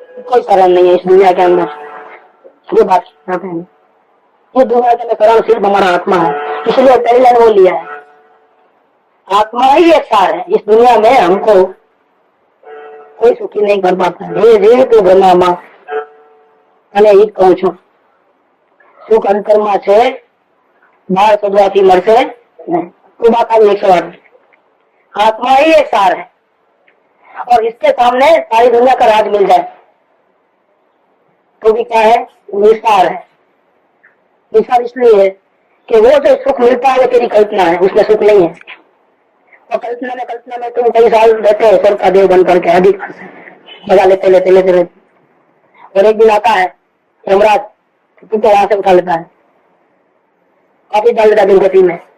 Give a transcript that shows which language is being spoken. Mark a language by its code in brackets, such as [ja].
[hi] कोई शरण नहीं है इस दुनिया के अंदर। ये बात कहते हैं, ये दुनिया के अंदर शरण सिर्फ हमारा आत्मा है। इसलिए पहली लाइन वो लिया है, आत्मा ही एक सार है। इस दुनिया में हमको कोई सुखी नहीं कर पाता। धीरे तो ब्रह्मा [gu] અને ઈ કહું છું, સુખ અંતરમાં છે, બહાર શોધવાથી મળશે નહીં। [hi] तो बात आई 108। आत्मा ही एक सार है और इसके सामने सारी दुनिया का राज मिल जाए तो भी क्या है? निसार है। निसार इसलिए है कि वो जो सुख मिलता है वो तेरी कल्पना है, उसमें सुख नहीं है। और कल्पना में तुम कई साल रहते हो स्वर्ग का देव बन करके, अधिकार से मजा लेते और एक दिन आता है यमराज, तुमको वहां से उठा लेता है, काफी डाल देता दुर्गति में।